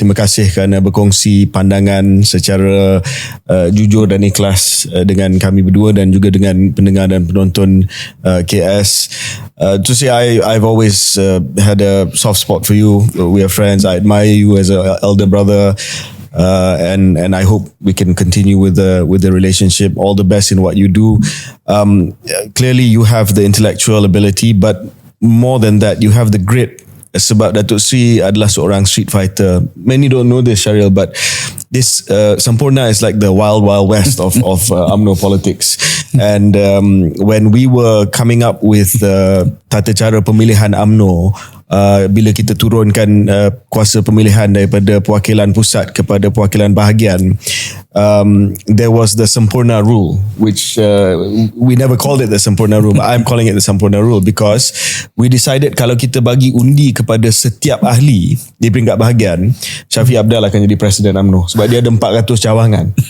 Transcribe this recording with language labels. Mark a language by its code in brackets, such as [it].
[ms] Terima kasih kerana berkongsi pandangan secara jujur dan ikhlas dengan kami berdua dan juga dengan pendengar dan penonton KS. [en] To say I've always had a soft spot for you. We are friends. I admire you as an elder brother. And I hope we can continue with the relationship. All the best in what you do. Clearly you have the intellectual ability, but more than that, you have the grit. [ms] Sebab Datuk Seri adalah seorang street fighter. [en] Many don't know this, Syariel, but this Sampurna is like the wild west of UMNO politics. And when we were coming up with [ms] tata cara pemilihan UMNO, bila kita turunkan kuasa pemilihan daripada perwakilan pusat kepada perwakilan bahagian, [en] there was the Sampurna rule, which we never called it the Sampurna rule, but I'm calling it the Sampurna rule because we decided [ms] kalau kita bagi undi kepada setiap ahli di peringkat bahagian, Shafie Afdal akan jadi Presiden UMNO sebab dia ada 400 cawangan.